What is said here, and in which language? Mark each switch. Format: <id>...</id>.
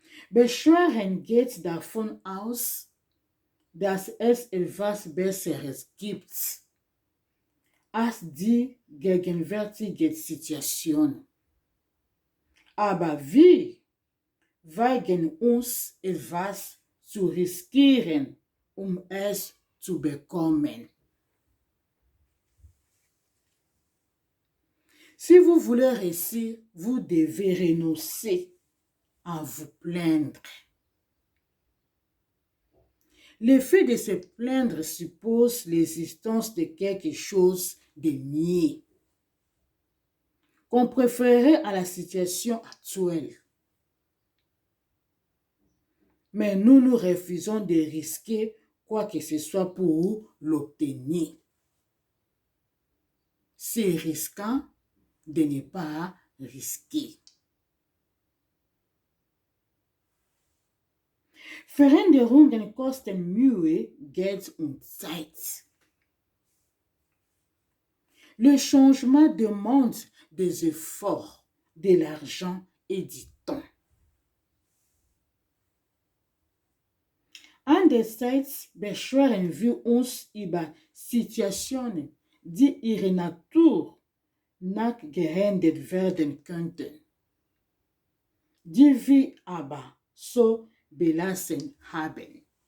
<de>Beschweren geht davon aus, dass es etwas Besseres gibt als die gegenwärtige Situation. Aber wir weigern uns, etwas zu riskieren, um es zu bekommen.</de> <fr>Si vous voulez réussir, vous devez renoncer à vous plaindre. Le fait de se plaindre suppose l'existence de quelque chose de mieux qu'on préférerait à la situation actuelle. Mais nous nous refusons de risquer quoi que ce soit pour l'obtenir. C'est risquant de ne pas risquer.</fr> <de>Veränderungen kosten Mühe, Geld und Zeit.</de> <fr>Le changement demande des efforts, de l'argent et du temps.</fr> <de>Andererseits beschweren wir uns über Situationen, die ihre Natur nachgeändert werden könnten, die wir aber so belassen haben.</de>